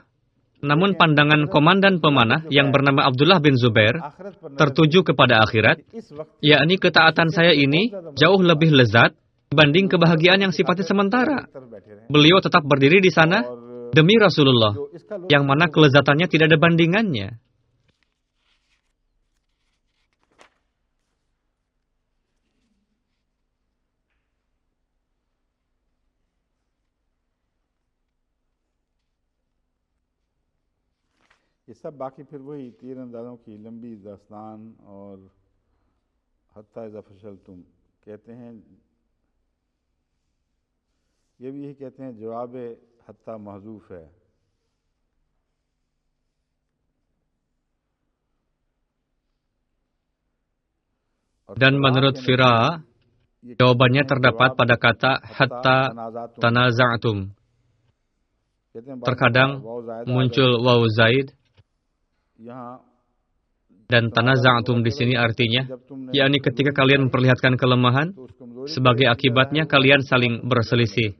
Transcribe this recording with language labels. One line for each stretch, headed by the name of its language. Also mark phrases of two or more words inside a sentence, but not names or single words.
Indonesian: Namun pandangan komandan pemanah yang bernama Abdullah bin Zubair tertuju kepada akhirat, yakni ketaatan saya ini jauh lebih lezat dibanding kebahagiaan yang sifatnya sementara. Beliau tetap berdiri di sana demi Rasulullah, yang mana kelezatannya tidak ada bandingannya.
Urdu: یہ سب باقی پھر وہی تیر اندازوں کی لمبی داستان اور
Arabic: حتى إذا فشل تم
Urdu: کہتے ہیں، یہ بھی یہی کہتے ہیں جواب حتیٰ محذوف ہے.
Indonesian: Dan menurut Fira, jawabannya terdapat pada kata
Arabic: حتى تنازعتم.
Indonesian: Terkadang muncul
Arabic: واو زائد,
Indonesian: dan tanaza'tum di sini artinya, yakni ketika kalian memperlihatkan kelemahan, sebagai akibatnya kalian saling berselisih.